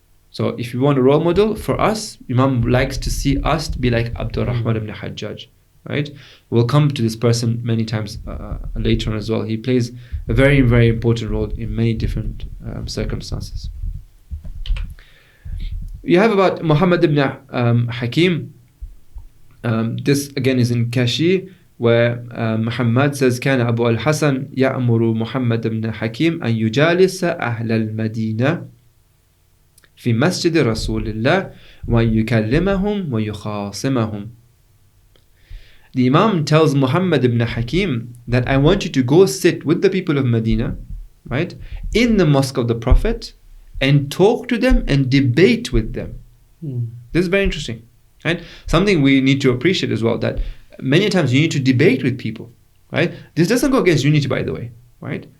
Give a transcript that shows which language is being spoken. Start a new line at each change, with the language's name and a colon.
English: So if you want a role model for us, Imam likes to see us to be like Abdul Rahman ibn Hajjaj, right? We'll come to this person many times later on as well. He plays a very, very important role in many different circumstances. You have about Muhammad ibn Hakim. This again is in Kashi, where Muhammad says
Arabic: كان أبو الحسن يأمر محمد بن حكيم أن يجالس أهل المدينة في مسجد رسول الله ويكلمهم ويخاصمهم.
English: The Imam tells Muhammad ibn Hakim that I want you to go sit with the people of Medina, right, in the mosque of the Prophet and talk to them and debate with them. This is very interesting, right? Something we need to appreciate as well, that many times you need to debate with people, right? This doesn't go against unity, by the way, right?